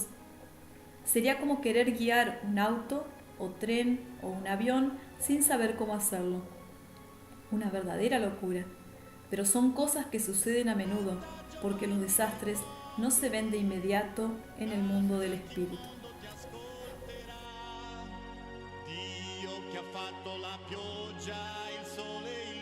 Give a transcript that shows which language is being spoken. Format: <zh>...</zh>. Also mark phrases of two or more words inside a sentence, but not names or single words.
<es>Sería como querer guiar un auto o tren o un avión sin saber cómo hacerlo. Una verdadera locura. Pero son cosas que suceden a menudo, porque los desastres no se ven de inmediato en el mundo del espíritu.</es> <it>Dio che ha fatto la pioggia, il sole</it>